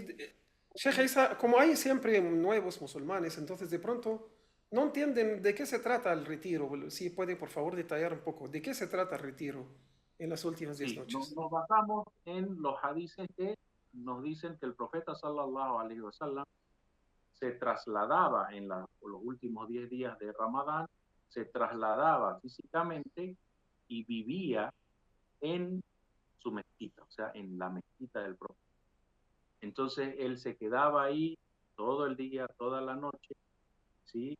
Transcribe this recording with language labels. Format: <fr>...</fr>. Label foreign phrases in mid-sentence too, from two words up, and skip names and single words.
<es>Sí, Sheikh Isa, como hay siempre nuevos musulmanes, entonces de pronto no entienden de qué se trata el retiro. Si puede, por favor, detallar un poco, ¿de qué se trata el retiro en las últimas 10 Sí, nos noches? basamos en los hadices que nos dicen que el profeta</es> <ar>صلى الله عليه وسلم</ar> <es>se trasladaba en los últimos 10 días de Ramadán, se trasladaba físicamente y vivía en su mezquita, o sea, en la mezquita del profeta. Entonces él se quedaba ahí todo el día, toda la noche, ¿sí?</es>